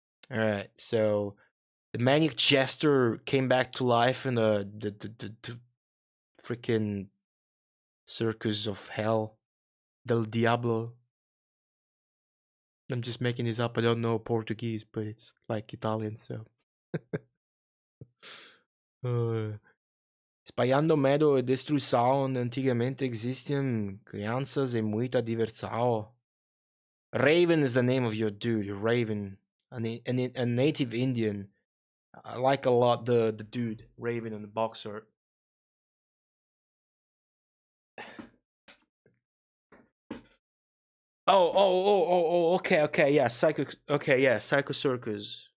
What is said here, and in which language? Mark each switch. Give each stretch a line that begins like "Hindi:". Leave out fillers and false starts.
English: All right, so the manic jester came back to life in the freaking circus of hell, del diablo. I'm just making this up. I don't know Portuguese, but it's like Italian, so.
Portuguese: Espalhando medo e destruição, antigamente existiam crianças e muita diversão.
English: Raven is the name of your dude, Raven, a native Indian. I like a lot the dude, Raven, and the box art. Okay, yeah, Psycho Circus.